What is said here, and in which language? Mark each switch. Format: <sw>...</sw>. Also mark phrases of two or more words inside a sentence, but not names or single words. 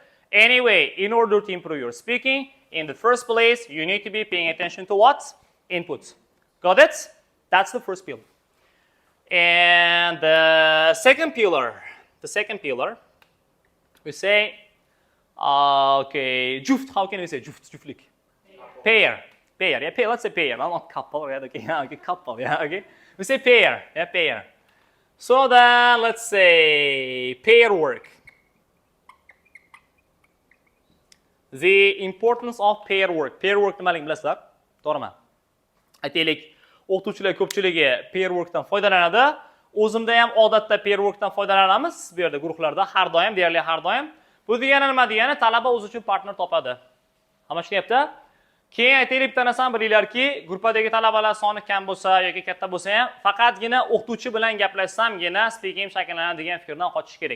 <en>Anyway, in order to improve your speaking, in the first place, you need to be paying attention to what? Input. Got it? That's the first pillar. And the second pillar, we say, okay, juft. How can we say juft? Juftlik. Pair. Yeah, pair. Let's say pair. Not couple. Yeah, okay. Okay, couple. Yeah, okay. We say pair. Yeah, pair. So then, let's say pair work. The importance of pair work. Pair work</en> <uz>nimaligini bilasizlar? To'g'rimi? Aytaylik, o'qituvchilar ko'pchiligi</uz> <en>pair workdan</en> <uz>foydalanadi. O'zimda ham odatda</uz> <en>pair workdan</en> <uz>foydalanamiz. Bu yerda guruhlarda har doim, deyarli har doim. Bu degani nima degani? Talaba o'zi uchun partner topadi. Hamashinyapti? Keyin aytaylik bitta narsani bilinglarki, gruppadagi talabalar soni kam bo'lsa yoki katta bo'lsa ham, faqatgina o'qituvchi bilan gaplashsamgina speaking shakllanadi degan fikrdan qochish kerak.</uz>